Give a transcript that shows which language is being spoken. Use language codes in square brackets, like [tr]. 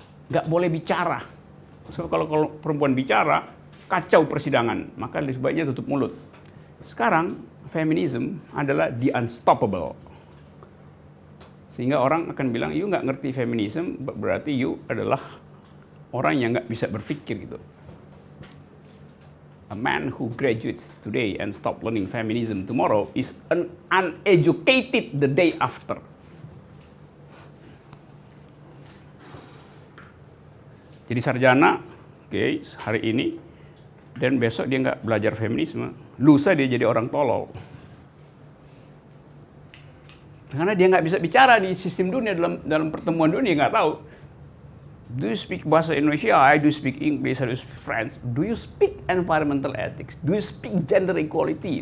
[id] Nggak boleh bicara. So, kalau perempuan bicara, kacau persidangan. Maka sebaiknya tutup mulut. Sekarang, feminism adalah [en] the unstoppable. [id] Sehingga orang akan bilang, you nggak ngerti feminism, berarti you adalah orang yang nggak bisa berpikir gitu. [en] A man who graduates today and stop learning feminism tomorrow is an uneducated the day after. [id] Jadi sarjana, oke, hari ini, dan besok dia nggak belajar feminisme, lusa dia jadi orang tolol. Karena dia nggak bisa bicara di sistem dunia, dalam pertemuan dunia, nggak tahu. [en] Do you speak bahasa Indonesia? I do speak English, I do speak French. Do you speak environmental ethics? Do you speak gender equality?